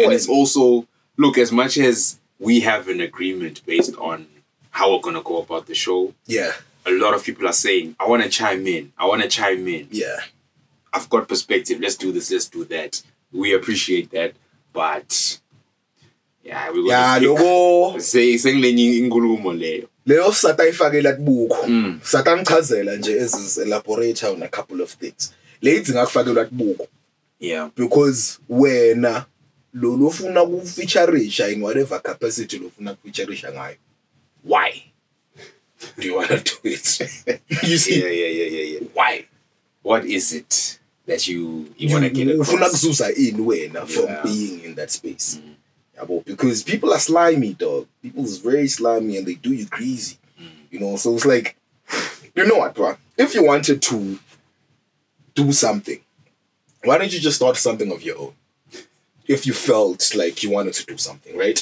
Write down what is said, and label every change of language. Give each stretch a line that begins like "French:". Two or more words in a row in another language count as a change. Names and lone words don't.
English: And it's also, look, as much as we have an agreement based on how we're gonna go about the show. Yeah. A lot of people are saying, I want to chime in. Yeah. I've got perspective. Let's do this. Let's do that. We appreciate that, but yeah, we're gonna saying
Swati: lenye inkulumo leyo. Leyo satayifakela kubuko. Satangichazela nje
English: as elaborate on a couple of things.
Swati: Leyithi ngakufakela kubuko.
English: Yeah.
Swati: Because wena lo lofuna ku-featureisha
English: in whatever capacity
Swati: lofuna ku-featureisha ngayo.
English: Why do you want to do it? You see? Yeah. Why? What is it that you want to get across?
Swati: Ufuna kuzuza
English: in wena from being in that space. Because people are slimy, dog. People is very slimy and they do you greasy. So it's like, you know what, bro? If you wanted to do something, why don't you just start something of your own? If you felt like you wanted to do something, right?